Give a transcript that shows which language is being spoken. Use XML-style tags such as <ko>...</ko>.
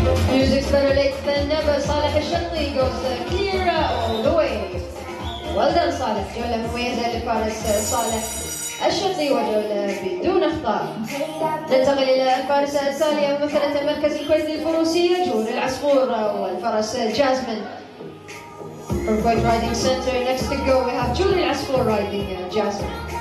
<en>Music's better late than never. صالح الشطي goes clear all the way. Well done صالح.</en> <ar>جولة مميزة للفارس صالح الشطي وجولة بدون أخطاء. ننتقل إلى الفارسة التالية ممثلة المركز الكويتي الفروسية جور العصفور والفرس جازمين.</ar> <en>From Kuwait Riding Center, next to go we have Julie Asfour riding Jasmine.</en>